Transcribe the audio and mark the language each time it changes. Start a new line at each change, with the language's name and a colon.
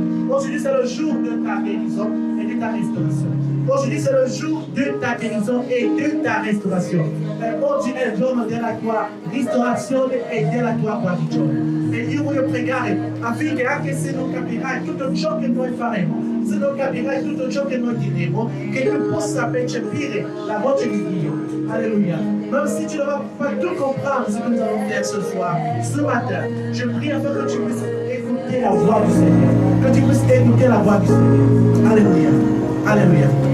French: Aujourd'hui, c'est le jour de ta guérison et de ta restauration. Aujourd'hui, c'est le jour de ta guérison et de ta restauration.
Italian: Oggi è il giorno della tua ristorazione e della tua guarigione. E io voglio pregare affinché anche se non capirai tutto ciò che noi faremo, se non capirai tutto ciò che noi diremo, che tu possa percepire la voce di Dio.
French: Alléluia. Même si tu ne vas pas tout comprendre ce que nous allons faire ce soir, ce matin, je prie afin que tu puisses écouter la voix du Seigneur. Que tu puisses écouter la voix du Seigneur. Alléluia. Alléluia.